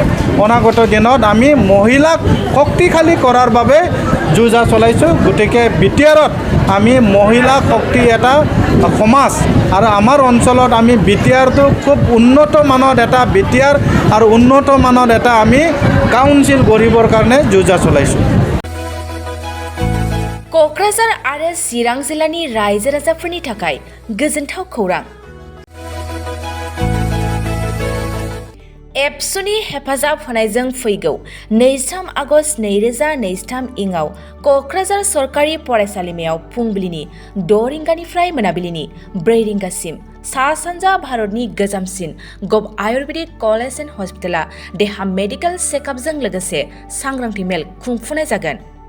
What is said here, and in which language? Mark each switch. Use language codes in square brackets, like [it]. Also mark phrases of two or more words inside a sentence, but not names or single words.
[as] অনাগত দিনত আমি মহিলাক শক্তিশালী কৰাৰ বাবে যুঁজা চলাইছোঁ। গতিকে BTRত আমি মহিলা শক্তি এটা সমাজ আৰু আমাৰ অঞ্চলত আমি BTRটো খুব উন্নত মানৰ এটা BTR আৰু উন্নত মানৰ এটা আমি কাউন্সিল গঢ়িবৰ কাৰণে যুঁজা চলাইছোঁ। [brx] क'क्राझार आरो चिरां जिल्लानि रायजो राजाफोरनि थाखाय गोजोनथाव खौरां। एबसुनि हेफाजाब होनायजों फैगौ 23 आगस्ट 2023 इङाव क'क्राझार सरकारि फरायसालिमायाव फुंबिलिनि 6 रिंगानिफ्राय मोनाबिलिनि 4 रिंगासिम सा सानजा भारतनि गोजामसिन गभ आयुर्वेदिक कलेज एन्ड हस्पिटाला देहा मेडिकेल चेकआपजों लोगोसे सांग्रांथि मेल खुंफुंनाय जागोन।